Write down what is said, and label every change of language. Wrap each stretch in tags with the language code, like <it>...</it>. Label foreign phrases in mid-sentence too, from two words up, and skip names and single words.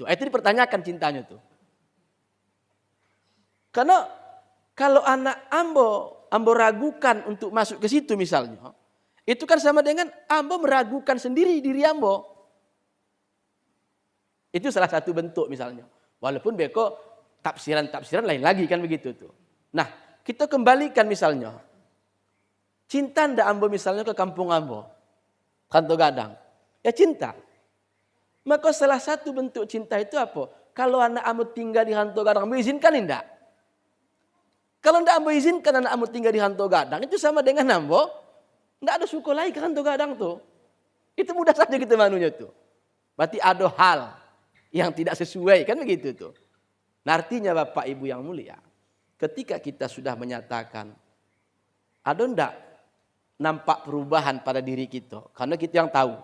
<id>Itu dipertanyakan cintanya tuh. Karena kalau anak ambo ragukan untuk masuk ke situ misalnya, itu kan sama dengan ambo meragukan sendiri diri ambo. Itu salah satu bentuk misalnya. Walaupun beko tafsiran lain lagi kan begitu tuh. Nah, kita kembalikan misalnya.</id> <min>Cinta ndak ambo misalnya ke kampung ambo. Kanto Gadang.</min> <id>Ya cinta. Maka salah satu bentuk cinta itu apa? Kalau anak ambo tinggal di Kanto Gadang, ambo izinkan enggak? Kalau ndak ambo izinkan anak ambo tinggal di Kanto Gadang, itu sama dengan ambo ndak ada suku lagi ke Kanto Gadang tuh. Itu mudah saja kita manunya tuh. Berarti ada hal yang tidak sesuai kan begitu tuh. Nah, artinya Bapak Ibu yang mulia, ketika kita sudah menyatakan ada ndak nampak perubahan pada diri kita, karena kita yang tahu.</id>